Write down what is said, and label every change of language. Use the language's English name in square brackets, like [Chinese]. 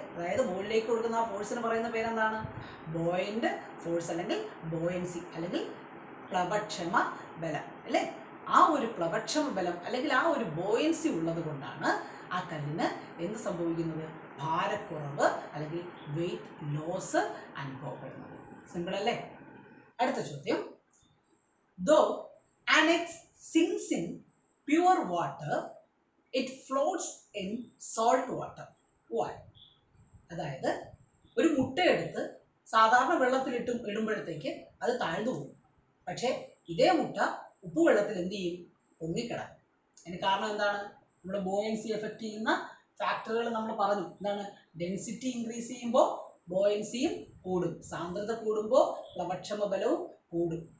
[Malayalam] അതായത് മുകളിലേക്ക് കൊടുക്കുന്ന ആ ഫോഴ്സിന് പറയുന്ന പേരെന്താണ്, ബോയന്റ് ഫോഴ്സ് അല്ലെങ്കിൽ ബോയൻസി അല്ലെങ്കിൽ പ്ലവക്ഷമ ബലം അല്ലേ. ആ ഒരു പ്ലവക്ഷമ ബലം അല്ലെങ്കിൽ ആ ഒരു ബോയൻസി ഉള്ളത് കൊണ്ടാണ് ആ കല്ലിന് എന്ത് സംഭവിക്കുന്നത്, ഭാരക്കുറവ് അല്ലെങ്കിൽ വെയിറ്റ് ലോസ് അനുഭവപ്പെടുന്നത്. സിമ്പിൾ അല്ലേ. അടുത്ത ചോദ്യം, ദോ [English] an egg sinks in pure water, it floats in salt water. Why? [Malayalam] അതായത് ഒരു മുട്ടയെടുത്ത് സാധാരണ വെള്ളത്തിലിട്ട് ഇടുമ്പോഴത്തേക്ക് അത് താഴ്ന്നു പോകും. പക്ഷേ ഇതേ മുട്ട ഉപ്പുവെള്ളത്തിൽ എന്ത് ചെയ്യും, പൊങ്ങിക്കിടക്കും. അതിന് കാരണം എന്താണ്, നമ്മുടെ ബോയൻസി എഫക്റ്റ് ചെയ്യുന്ന ഫാക്ടറുകൾ നമ്മൾ പറഞ്ഞു. എന്താണ്, ഡെൻസിറ്റി ഇൻക്രീസ് ചെയ്യുമ്പോൾ ബോയൻസിയും കൂടും, സാന്ദ്രത കൂടുമ്പോൾ പ്ലവക്ഷമ ബലവും കൂടും.